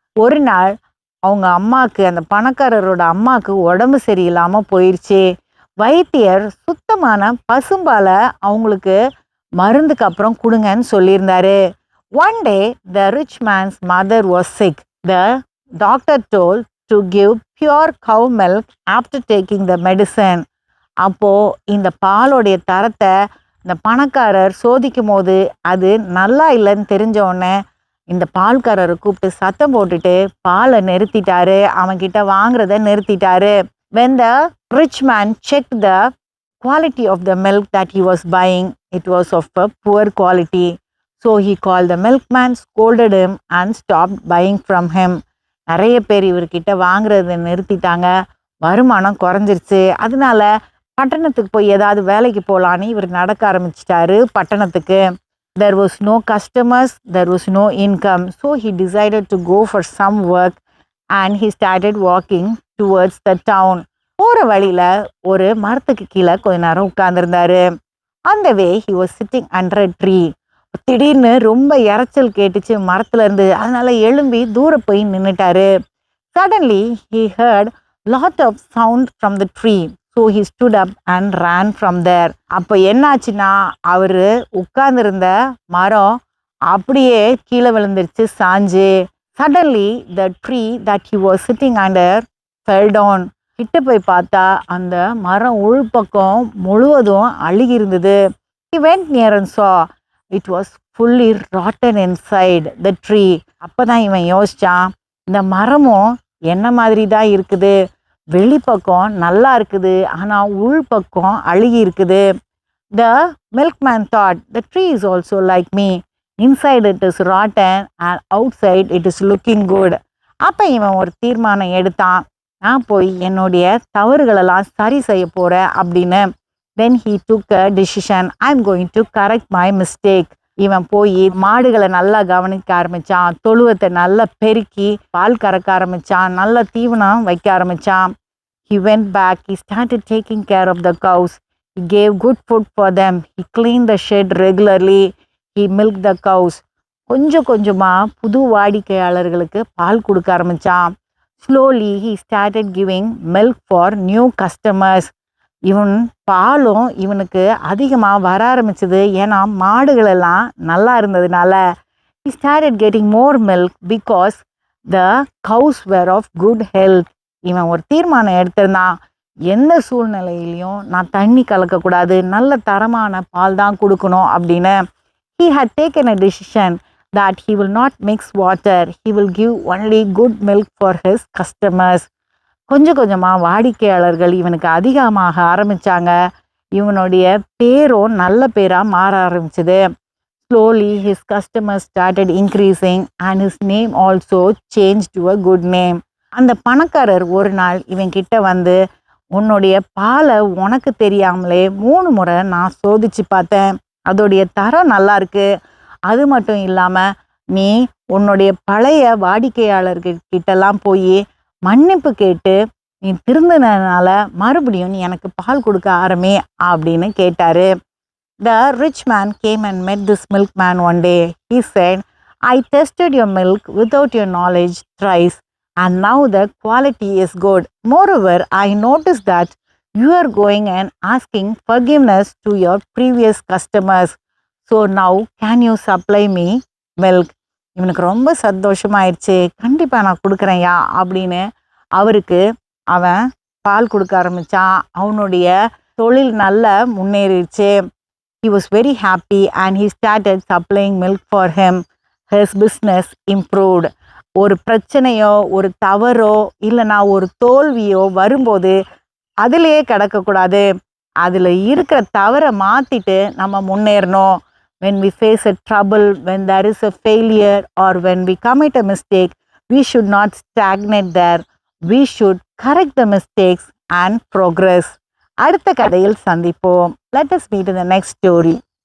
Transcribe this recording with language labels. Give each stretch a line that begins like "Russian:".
Tamil: ஒரு நாள் அவங்க அம்மாவுக்கு, அந்த பணக்காரரோட அம்மாவுக்கு உடம்பு சரியில்லாமல் போயிடுச்சு. வைத்தியர் சுத்தமான பசும்பாலை அவங்களுக்கு மருந்துக்கு அப்புறம் கொடுங்கன்னு சொல்லியிருந்தாரு.
English: One day the rich man's mother was sick. The doctor told to give pure cow milk after taking the medicine.
Tamil: அப்போ இந்த பாலோடைய தரத்தை இந்த பணக்காரர் சோதிக்கும் போது அது நல்லா இல்லைன்னு தெரிஞ்ச உடனே இந்த பால்காரரை கூப்பிட்டு சத்தம் போட்டுட்டு பாலை நிறுத்திட்டாரு, அவன்கிட்ட வாங்குறத நிறுத்திட்டாரு.
English: When the rich man checked the quality of the milk that he was buying, it was of a poor quality. So he called the milkman, scolded him and stopped buying from him.
Tamil: நிறைய பேர் இவர்கிட்ட வாங்குறத நிறுத்திட்டாங்க, வருமானம் குறைஞ்சிருச்சு. அதனால பட்டணத்துக்கு போய் ஏதாவது வேலைக்கு போகலான்னு இவர் நடக்க ஆரம்பிச்சிட்டாரு பட்டணத்துக்கு.
English: There was no customers, there was no income. So he decided to go for some work and he started walking towards the town.
Tamil: போகிற வழியில் ஒரு மரத்துக்கு கீழே கொஞ்ச நேரம் உட்கார்ந்துருந்தாரு.
English: On the way he was sitting under a tree.
Tamil: திடீர்னு ரொம்ப இறைச்சல் கேட்டுச்சு மரத்துல இருந்து. அதனால எழும்பி தூர போய் நின்னுட்டாரு.
English: Suddenly he heard lot of sound from the tree. So he stood up and ran from there.
Tamil: அப்போ என்னாச்சுன்னா அவரு உட்கார்ந்துருந்த மரம் அப்படியே கீழே விழுந்துருச்சு சாஞ்சு.
English: Suddenly the tree that he was sitting under fell down.
Tamil: கிட்ட போய் பார்த்தா அந்த மரம் உள்பக்கம் முழுவதும் அழுகி இருந்தது.
English: He went near and saw it was fully rotten inside the tree.
Tamil: அப்பதான் இவன் யோசிச்சான், இந்த மரமும் என்ன மாதிரி தான் இருக்குது, வெளிப்பக்கம் நல்லா இருக்குது ஆனா உள்பக்கம் அழுகி இருக்குது.
English: The milkman thought, the tree is also like me. Inside it is rotten and outside it is looking good.
Tamil: அப்ப இவன் ஒரு தீர்மானம் எடுத்தான். நான் போய் என்னுடைய தவறுகளெல்லாம் சரி செய்ய போகிறேன் அப்படின்னு.
English: Then he took a decision. I'm going to correct my mistake.
Tamil: இவன் போய் மாடுகளை நல்லா கவனிக்க ஆரம்பிச்சான், தொழுவத்தை நல்லா பெருக்கி பால் கறக்க ஆரம்பிச்சான், நல்ல தீவனம் வைக்க ஆரம்பிச்சான்.
English: He went back. He started taking care of the cows. He gave good food for them. He cleaned the shed regularly. He milked the cows.
Tamil: கொஞ்சம் கொஞ்சமாக புது வாடிக்கையாளர்களுக்கு பால் கொடுக்க ஆரம்பித்தான்.
English: Slowly he started giving milk for new customers.
Tamil: இவன் பாலும் இவனுக்கு அதிகமாக வர ஆரம்பிச்சது. ஏன்னா மாடுகளெல்லாம் நல்லா இருந்ததுனால.
English: He started getting more milk because the cows were of good health.
Tamil: இவன் ஒரு தீர்மானம் எடுத்திருந்தான், எந்த சூழ்நிலையிலையும் நான் தண்ணி கலக்கக்கூடாது, நல்ல தரமான பால் தான் கொடுக்கணும் அப்படின்னு.
English: He had taken a decision that he will not mix water. He will give only good milk for his customers.
Tamil: கொஞ்சம் கொஞ்சமாக வாடிக்கையாளர்கள் இவனுக்கு அதிகமாக ஆரம்பித்தாங்க. இவனுடைய பேரும் நல்ல பேராக மாற ஆரம்பிச்சது.
English: Slowly his customers started increasing and his name also changed to a good name.
Tamil: அந்த பணக்காரர் ஒரு நாள் இவன் கிட்ட வந்து, உன்னுடைய பாலை உனக்கு தெரியாமலே 3 முறை நான் சோதிச்சு பார்த்தேன், அதோடைய தரம் நல்லா இருக்கு. அது மட்டும் இல்லாமல் நீ உன்னுடைய பழைய வாடிக்கையாளர்கிட்டலாம் போய் மன்னிப்பு கேட்டு நீ திருந்தினால மறுபடியும் நீ எனக்கு பால் கொடுக்க ஆரம்பி அப்படின்னு கேட்டாரு.
English: The rich man came and met this milkman one day. He said, I tested your milk without your knowledge thrice, and now the quality is good. Moreover, I noticed that you are going and asking forgiveness to your previous customers. So now can you supply me milk?
Tamil: இவனுக்கு ரொம்ப சந்தோஷமாயிடுச்சு. கண்டிப்பாக நான் கொடுக்குறேன்யா அப்படின்னு அவருக்கு அவன் பால் கொடுக்க ஆரம்பித்தான். அவனுடைய தொழில் நல்ல முன்னேறிடுச்சு.
English: He was very happy and he started supplying milk for him. His business improved.
Tamil: ஒரு பிரச்சனையோ ஒரு தவறோ இல்லைனா ஒரு தோல்வியோ வரும்போது அதிலேயே கிடக்கக்கூடாது, அதில் இருக்கிற தவறை மாற்றிட்டு நம்ம முன்னேறணும்.
English: When we face a trouble, when there is a failure or when we commit a mistake, we should not stagnate there. We should correct the mistakes and progress.
Tamil: அடுத்த கதையில் சந்திப்போம்.
English: Let us meet in the next story.